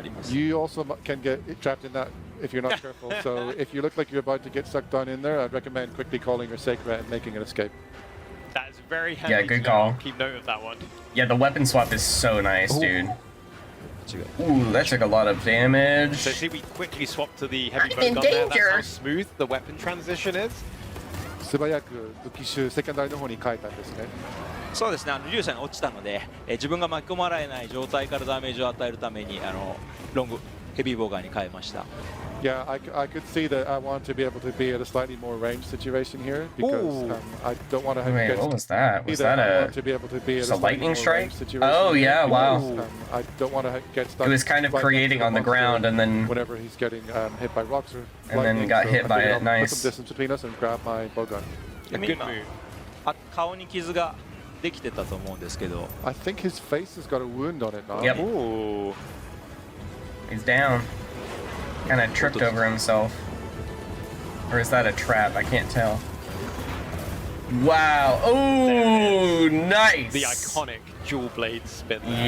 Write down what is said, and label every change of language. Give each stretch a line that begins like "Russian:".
English: You also can get trapped in that if you're not careful. So if you look like you're about to get sucked down in there, I'd recommend quickly calling your Sacred and making an escape. That is very handy. Yeah, good call. Keep note of that one. Yeah, the weapon swap is so nice, dude. Ooh, that took a lot of damage. So see, we quickly swapped to the heavy bow gun there. That's how smooth the weapon transition is.
Japanese: 素早く武器種セカンダリの方に変えたんですね。そうですね。リュウさんが落ちたので、自分が巻き込まれない状態からダメージを与えるためにロングヘビーボーガーに変えました。
English: Yeah, I could see that I want to be able to be at a slightly more ranged situation here because I don't want to have. Wait, what was that? Was that a lightning strike? Oh yeah, wow. I don't want to get stuck. It was kind of creating on the ground and then whenever he's getting hit by rocks or and then got hit by it. Nice. Put some distance between us and grab my bow gun. A good move.
Japanese: 顔に傷ができてたと思うんですけど。
English: I think his face has got a wound on it now. Yep. Ooh. He's down. Kind of tripped over himself. Or is that a trap? I can't tell. Wow. Oh, nice. The iconic dual blade spin there.